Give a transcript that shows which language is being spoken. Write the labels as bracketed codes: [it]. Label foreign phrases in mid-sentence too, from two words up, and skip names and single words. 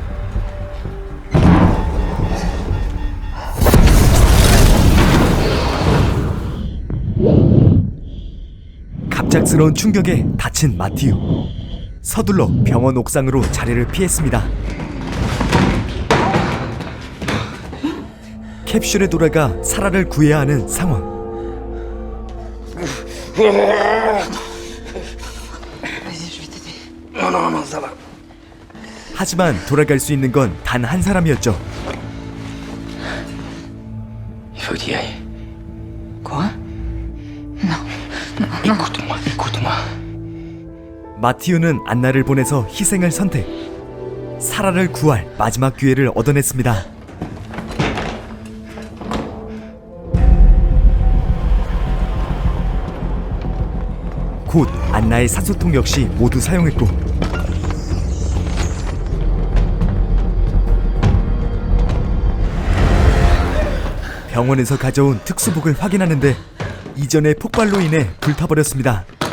[ko] 갑작스러운 충격에 다친 마티유. 서둘러 병원 옥상으로 자리를 피했습니다. 캡슐에 돌아가 사라를 구해야 하는 상황. [fr] Non, ça va. [ko] 하지만 돌아갈 수 있는 건 단 한 사람이었죠. [fr] Il faut que tu y ailles. Quoi? Écoute-moi, écoute-moi. [ko] 마티유는 안나를 보내서 희생을 선택. 사라를 구할 마지막 기회를 얻어냈습니다. 곧 안나의 산소통 역시 모두 사용했고 병원에서 가져온 특수복을 확인하는데 이전의 폭발로 인해 불타버렸습니다.